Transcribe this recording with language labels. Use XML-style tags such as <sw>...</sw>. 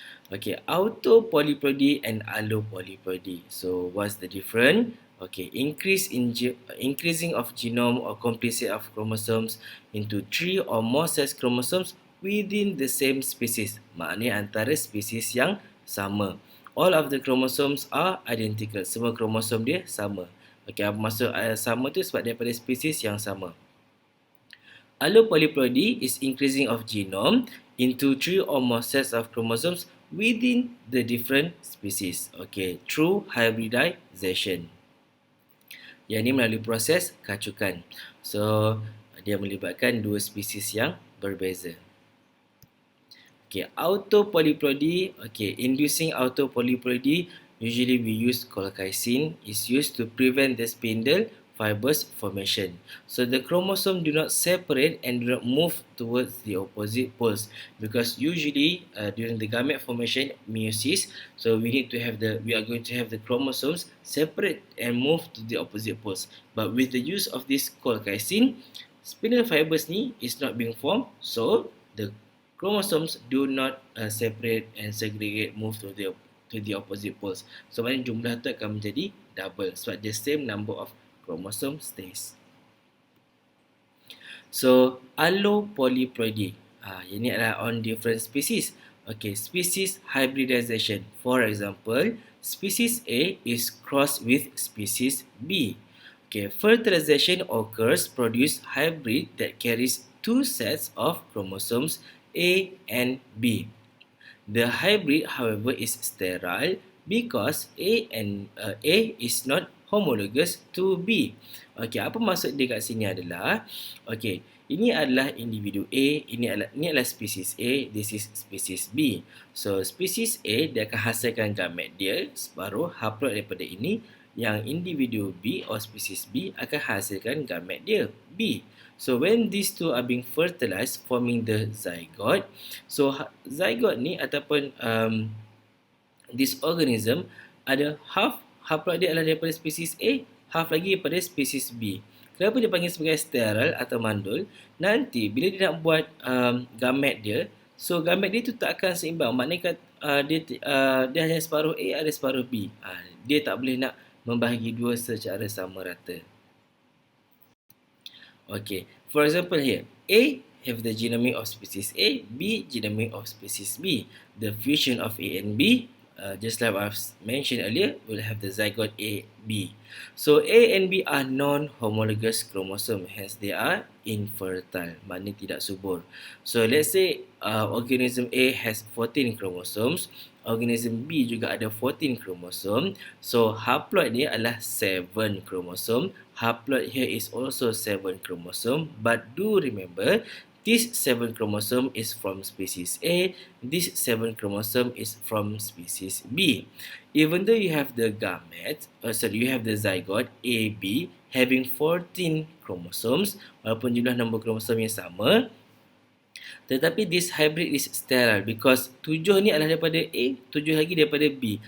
<en>Okay, autopolyploidy and allopolyploidy. So what's the difference? Okay, increasing of genome or complete set of chromosomes into 3 or more sex chromosomes within the same species.</en> <ms>Maknanya antara spesies yang sama.</ms> <en>All of the chromosomes are identical.</en> <ms>Semua kromosom dia sama. Okay, apa maksud sama tu? Sebab daripada spesies yang sama.</ms> <en>Allopolyploidy is increasing of genome into 3 or more sets of chromosomes within the different species. Okay, through hybridization.</en> <ms>Yang ini melalui proses kacukan. So, dia melibatkan 2 spesies yang berbeza.</ms> <en>Okay, autopolyploidy. Okay, inducing autopolyploidy, usually we use colchicine, is used to prevent the spindle fibers formation. So the chromosome do not separate and do not move towards the opposite poles, because usually during the gamete formation, meiosis, so we are going to have the chromosomes separate and move to the opposite poles. But with the use of this colchicine, spindle fibers ni is not being formed, so the chromosomes do not separate and segregate, move to the opposite poles.</en> <ms>So maknanya jumlah tu akan menjadi double sebab</ms> <en>the same number of chromosome stays. So allopolyploidy,</en> <ms>ini adalah</ms> <en>on different species. Okay, species hybridization. For example, species A is crossed with species B. Okay, fertilization occurs produce hybrid that carries two sets of chromosomes A and B. The hybrid, however, is sterile because A is not homologous to B.</en> <ms>Okey, apa maksud dia kat sini adalah, okey, ini adalah individu A, ini adalah spesies A,</ms> <en>this is</en> <ms>spesies B. So spesies A dia akan hasilkan gamet dia separuh haploid daripada ini, yang individu B atau spesies B akan hasilkan gamet dia B.</ms> <en>So when these two are being fertilized, forming the zygote.</en> <ms>So zygote ni ataupun</ms> <en>this organism</en> <ms>ada half haploid dia adalah daripada spesies A, half lagi daripada spesies B. Kenapa dia panggil sebagai sterile atau mandul? Nanti bila dia nak buat gamet dia, so gamet dia tu tak akan seimbang. Maknanya dia hanya separuh A, ada separuh B. Dia tak boleh nak membahagi dua secara sama rata.</ms> <en>Okay, for example here, A have the genome of species A, B genome of species B. The fusion of A and B, just like I've mentioned earlier, will have the zygote A, B. So A and B are non-homologous chromosome, hence they are infertile,</en> <ms>maknanya tidak subur.</ms> <en>So let's say organism A has 14 chromosomes, organism B</en> <ms>juga ada</ms> <en>14 chromosome.</en> <ms>So haploid dia adalah 7 chromosome.</ms> <en>Haploid here is also 7 chromosome. But do remember, this 7 chromosome is from species A. This 7 chromosome is from species B. Even though you have the gamete, you have the zygote AB having 14 chromosomes,</en> <ms>walaupun jumlah nombor kromosom yang sama, tetapi</ms> <en>this hybrid is sterile because</en> <ms>7 ni adalah daripada A, 7 lagi daripada B.</ms>